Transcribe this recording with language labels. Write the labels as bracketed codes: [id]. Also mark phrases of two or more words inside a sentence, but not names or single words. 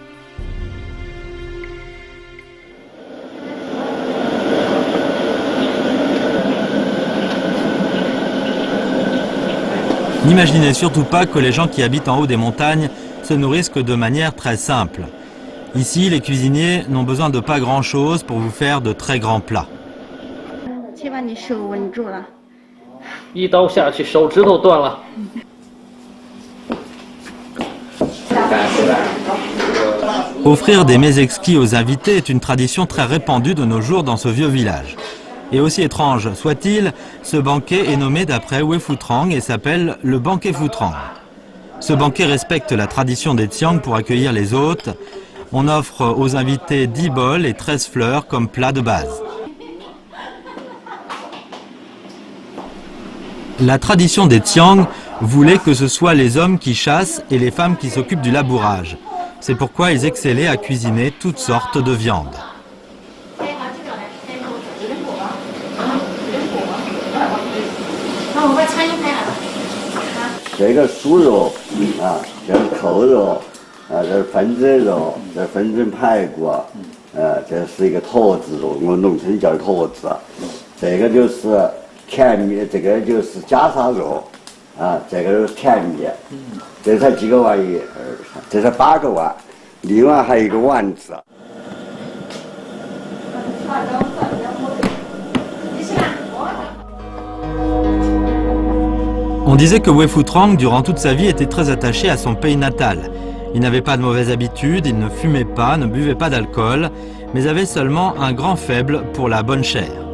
[fr] N'imaginez surtout pas que les gens qui habitent en haut des montagnes se nourrissent que de manière très simple. Ici, les cuisiniers n'ont besoin de pas grand-chose pour vous faire de très grands plats. [zh] 一刀下去，手指头断了。 [fr] Offrir des mets exquis aux invités est une tradition très répandue de nos jours dans ce vieux village. Et aussi étrange soit-il, ce banquet est nommé d'après Wei Futrang et s'appelle le banquet Futrang. Ce banquet respecte la tradition des Tsiang pour accueillir les hôtes. On offre aux invités 10 bols et 13 fleurs comme plat de base. La tradition des Tsiang voulait que ce soit les hommes qui chassent et les femmes qui s'occupent du labourage. C'est pourquoi ils excellaient à cuisiner toutes sortes de viandes. [zh] 这个酥肉啊，这是扣肉啊，这是分子肉，这是分子排骨，这是一个坨子肉，我们农村叫坨子。这个就是甜米，这个就是袈裟肉，啊，这个是甜米。这才几个碗一，这才8个碗，另外还有一个丸子。 [fr] On disait que Wei Futrang, durant toute sa vie, était très attaché à son pays natal. Il n'avait pas de mauvaises habitudes, il ne fumait pas, ne buvait pas d'alcool, mais avait seulement un grand faible pour la bonne chair.